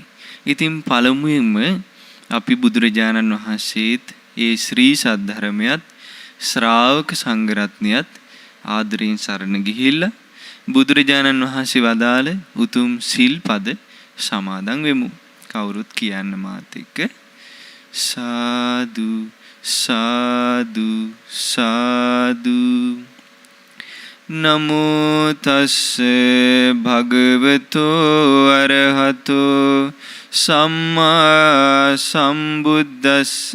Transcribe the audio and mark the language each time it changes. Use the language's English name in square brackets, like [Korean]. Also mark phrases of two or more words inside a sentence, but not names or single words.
[Sinhala] ඉතින් පළමුවෙන්ම අපි බුදුරජාණන් වහන්සේත් ඒ ශ්‍රී සද්ධර්මයත් ශ්‍රාවක සංඝරත්නයත් ආදරයෙන් සරණ ගිහිල්ලා බුදුරජාණන් වහන්සේ වදාළ උතුම් සිල්පද සමාදන් වෙමු. කවුරුත් කියන්න මාත් එක්ක. සාදු සාදු සාදු. [Pali] නමෝ තස්ස භගවතෝ අරහතෝ සම්මා සම්බුද්දස්ස.